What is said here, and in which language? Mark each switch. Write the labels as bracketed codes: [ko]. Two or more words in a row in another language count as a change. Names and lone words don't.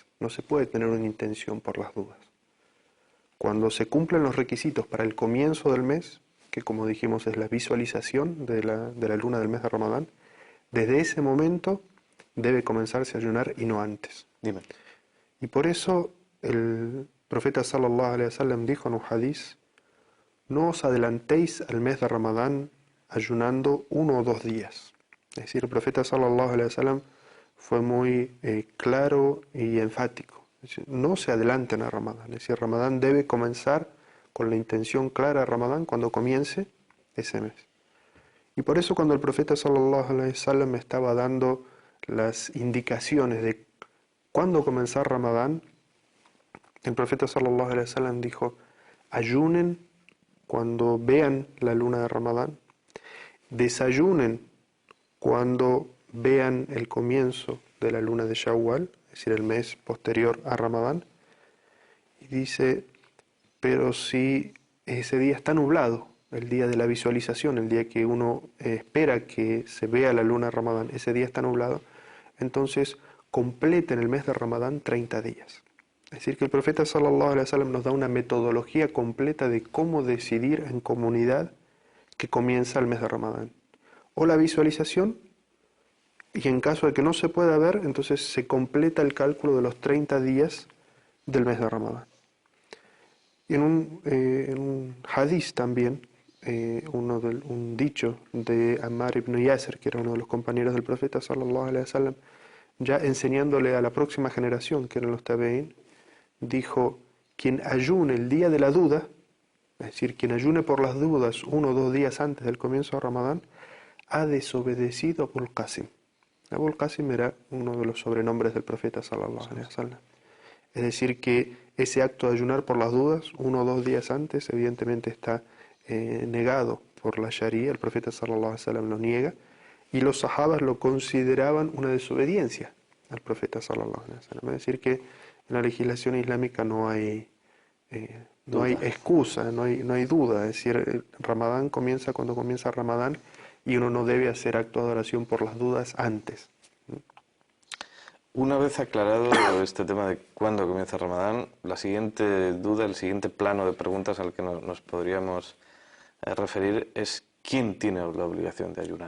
[es] No se puede tener una intención por las dudas. Cuando se cumplen los requisitos para el comienzo del mes, que como dijimos es la visualización de la luna del mes de Ramadán, desde ese momento debe comenzarse a ayunar y no antes. Dime. Y por eso el profeta [ar] صلى الله عليه وسلم [es] dijo en un hadiz: no os adelantéis al mes de Ramadán ayunando 1 o 2 días. Es decir, el profeta [ar] صلى الله عليه وسلم [es] fue muy claro y enfático. Es decir, no se adelanten a Ramadán. Es decir, Ramadán debe comenzar con la intención clara de Ramadán cuando comience ese mes. Y por eso cuando el profeta [ar] صلى الله عليه وسلم [es] estaba dando las indicaciones de cuándo comenzar Ramadán, el profeta [ar] صلى الله عليه [es] wasallam dijo: ayunen cuando vean la luna de Ramadán, desayunen cuando vean el comienzo de la luna de Shawwal, es decir, el mes posterior a Ramadán, y dice: pero si ese día está nublado, el día de la visualización, el día que uno espera que se vea la luna de Ramadán, ese día está nublado, entonces completen el mes de Ramadán 30 días. Es decir, que el profeta [ar] صلى الله عليه وسلم [es] nos da una metodología completa de cómo decidir en comunidad que comienza el mes de Ramadán. O la visualización, y en caso de que no se pueda ver, entonces se completa el cálculo de los 30 días del mes de Ramadán. Y en un hadiz también, un dicho de Ammar ibn Yasir, que era uno de los compañeros del profeta [ar] صلى الله عليه وسلم, [es] ya enseñándole a la próxima generación, que eran los tabeín, dijo: quien ayune el día de la duda, es decir, quien ayune por las dudas 1 o 2 días antes del comienzo de Ramadán, ha desobedecido a Abul Qasim. Abul Qasim era uno de los sobrenombres del profeta [ar] صلى الله عليه وسلم. [es] Es decir, que ese acto de ayunar por las dudas 1 o 2 días antes evidentemente está negado por la Sharia. El profeta [ar] صلى الله عليه وسلم [es] lo niega, y los sahabas lo consideraban una desobediencia al profeta [ar] صلى الله عليه وسلم. [es] Es decir, que en la legislación islámica no hay excusa, no hay duda. Es decir, Ramadán comienza cuando comienza Ramadán, y uno no debe hacer acto de adoración por las dudas antes. Una vez aclarado este tema de cuándo comienza Ramadán, la siguiente duda, el siguiente plano de preguntas al que nos podríamos referir es: ¿quién tiene la obligación de ayunar?